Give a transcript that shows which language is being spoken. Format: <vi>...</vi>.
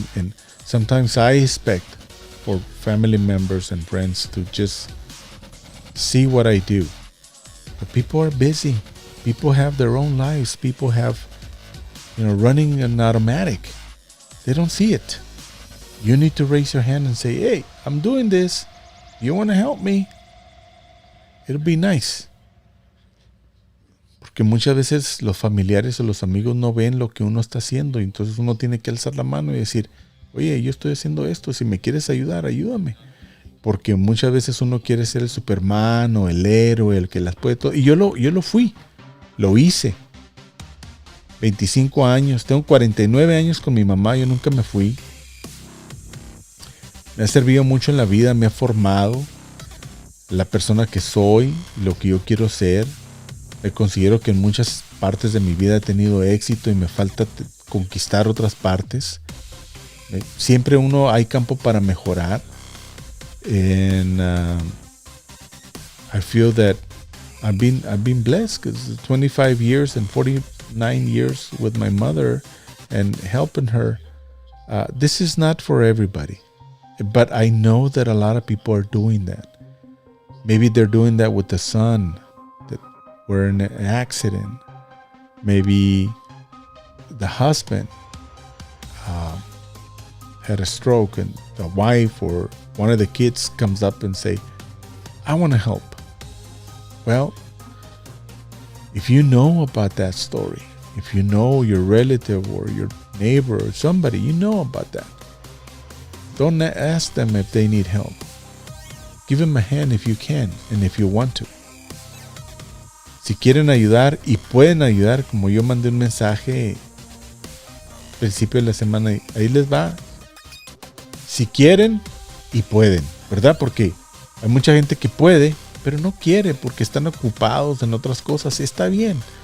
<en>And sometimes I expect for family members and friends to just see what I do, but people are busy. People have their own lives. People have, running an automatic. They don't see it. You need to raise your hand and say, hey, I'm doing this. You want to help me? It'll be nice.</en> <es>Porque muchas veces los familiares o los amigos no ven lo que uno está haciendo, y entonces uno tiene que alzar la mano y decir, oye, yo estoy haciendo esto, si me quieres ayudar, ayúdame. Porque muchas veces uno quiere ser el Superman o el héroe, el que las puede todo. Y yo lo fui, lo hice. 25 años, tengo 49 años con mi mamá, yo nunca me fui. Me ha servido mucho en la vida, me ha formado la persona que soy, lo que yo quiero ser. Me considero que en muchas partes de mi vida he tenido éxito y me falta conquistar otras partes. Siempre hay campo para mejorar.</es> <en>And I feel that I've been blessed, because 25 years and 49 years with my mother and helping her. This is not for everybody, but I know that a lot of people are doing that. Maybe they're doing that with the son that were in an accident. Maybe the husband had a stroke, and the wife or one of the kids comes up and say, I want to help. Well, if you know about that story, if you know your relative or your neighbor or somebody, you know about that, don't ask them if they need help. Give them a hand if you can and if you want to.</en> <es>Si quieren ayudar y pueden ayudar, como yo mandé un mensaje al principio de la semana, ahí les va. Si quieren y pueden, ¿verdad? Porque hay mucha gente que puede, pero no quiere porque están ocupados en otras cosas. Está bien.</es>